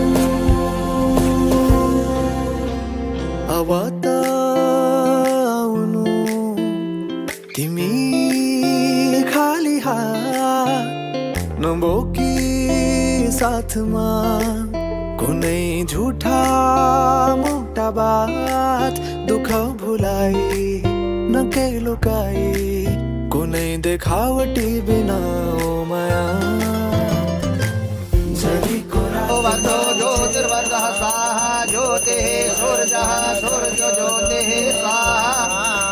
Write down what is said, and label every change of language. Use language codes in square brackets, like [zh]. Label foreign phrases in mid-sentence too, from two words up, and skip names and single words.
[ne] अब त आउनु तिमी खाली हात नबोकी साथमा कुनै झुठा मोटा बात दुःख भुलाई न केही लुकाई कुनै देखावटी बिना ओ माया [sa] भक्तो ज्योतिर्वर्गः स्वाहा ज्योतिः सूर्यः सूर्यो ज्योतिः स्वाहा